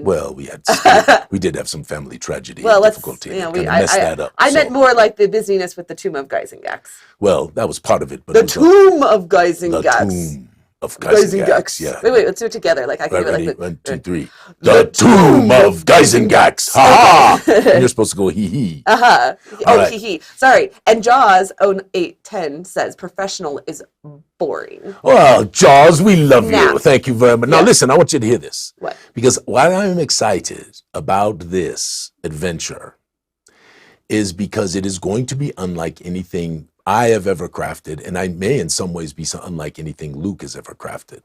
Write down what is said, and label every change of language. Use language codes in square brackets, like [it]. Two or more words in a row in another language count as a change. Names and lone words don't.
[en] Well, we did have some family tragedy and difficulty. We messed that up. I meant more like the busyness with the Tomb of Geisengax. Well, that was part of it. But the Tomb of Geisengax. The Tomb of Geisengax. Yeah. Wait, let's do it together. Like I can do it like 1, 2, 3. The Tomb of Geisengax. Ha ha! And you're supposed to go hee hee. Hee hee. Sorry. And Jaws 0810 says professional is boring. Well, Jaws, we love you. Thank you very much. Now listen, I want you to hear this. What? Because why I'm excited about this adventure is because it is going to be unlike anything I have ever crafted, and I may in some ways be unlike anything Luke has ever crafted.